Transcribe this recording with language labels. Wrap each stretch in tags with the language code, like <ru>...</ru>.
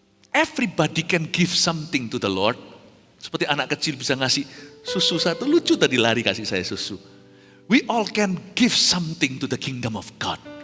<en>Everybody can give something to the Lord.</en> <id>Seperti anak kecil bisa ngasih susu satu. Lucu tadi lari kasih saya susu.</id> <en>We all can give something to the kingdom of God.</en>